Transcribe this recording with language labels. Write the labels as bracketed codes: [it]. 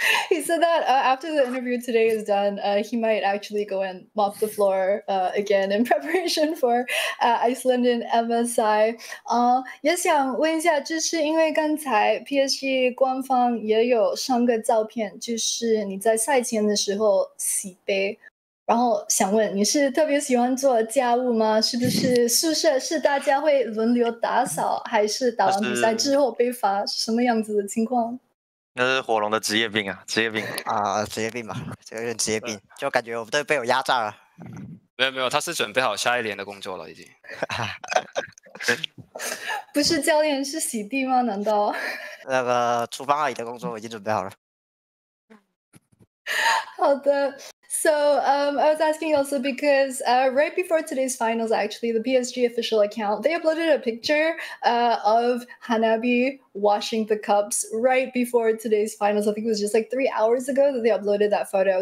[en] He said that after the interview today is done, he might actually go and mop the floor again in preparation for Iceland and MSI. [zh] 也想问一下，就是因为刚才 PSG 官方也有上个照片，就是你在赛前的时候洗杯。然后想问，你是特别喜欢做家务吗？是不是宿舍是大家会轮流打扫，还是打完比赛之后被罚？是什么样子的情况？那是火龙的职业病啊，职业病啊，职业病吧，这有点职业病，就感觉我们都被我压榨了。没有，他是准备好下一年的工作了已经。不是教练，是洗地吗？难道？那个厨房阿姨的工作我已经准备好了。好的。 [en] So I was asking also because right before today's finals, actually, the PSG official account, they uploaded a picture of Hanabi washing the cups right before today's finals. I think it was just like 3 hours ago that they uploaded that photo.